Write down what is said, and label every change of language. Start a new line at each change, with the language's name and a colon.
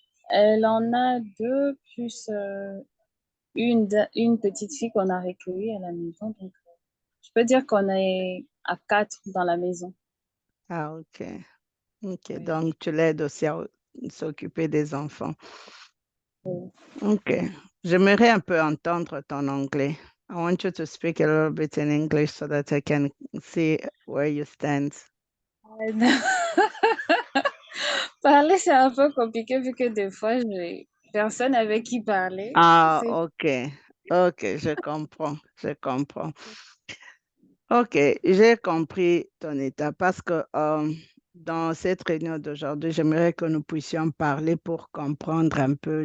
French: Elle en a deux, plus une petite fille qu'on a recueillie à la maison. Donc, je peux dire qu'on est à 4 dans la maison. Ah, OK. OK, Oui. donc tu l'aides aussi à s'occuper des enfants. Oui. OK. J'aimerais un peu entendre ton anglais.
English: I want you to speak a little bit in English so that I can see where you stand.
French: Parler, c'est un peu compliqué vu que des fois, j'ai personne avec qui parler. Ah, C'est OK. OK, je comprends. Je comprends. OK, j'ai compris ton état parce que dans cette réunion d'aujourd'hui, j'aimerais que nous puissions parler pour comprendre un peu.